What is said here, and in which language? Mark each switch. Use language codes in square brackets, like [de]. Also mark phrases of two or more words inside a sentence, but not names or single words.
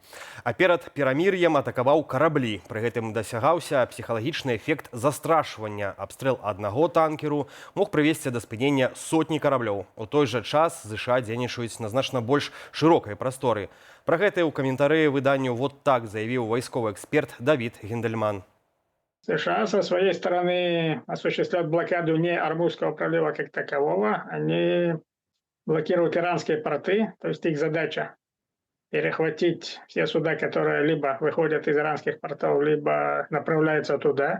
[be] А перад перамір'ем атакаваў караблі. Пры гэтым дасягаўся псіхалагічны эфект застрашвання. Абстрэл аднаго танкеру мог прывесці да спынення сотні караблёў. У той жа час ЗША дзейнічаюць на значна больш шырокай прасторы. Пра гэта ў каментары выданню «Вот так» заявіў вайсковы эксперт Давид Гиндельман. [ru] США со своей стороны осуществляют блокаду не Ормузского пролива как такового, они блокируют иранские порты, то есть их задача перехватить все суда, которые либо выходят из иранских портов, либо направляются туда.